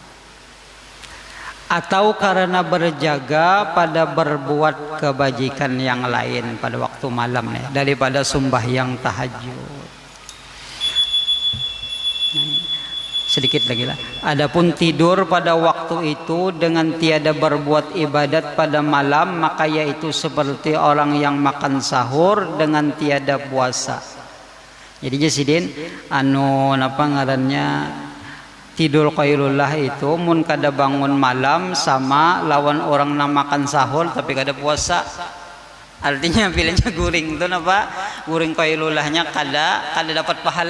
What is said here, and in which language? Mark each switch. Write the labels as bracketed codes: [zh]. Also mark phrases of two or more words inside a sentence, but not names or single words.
[id] Atau karena berjaga pada berbuat kebajikan yang lain pada waktu malam ya, daripada sembahyang tahajud. Sedikit lagi lah. Adapun tidur pada waktu itu dengan tiada berbuat ibadat pada malam, maka yaitu seperti orang yang makan sahur dengan tiada puasa. [bjn] Jadi Jasidin ngarannya tidur qailullah itu mun kada bangun malam sama lawan orang yang makan sahur tapi kada puasa. [id] Artinya pilihnya guring itu guring qailullahnya kada dapat pahala.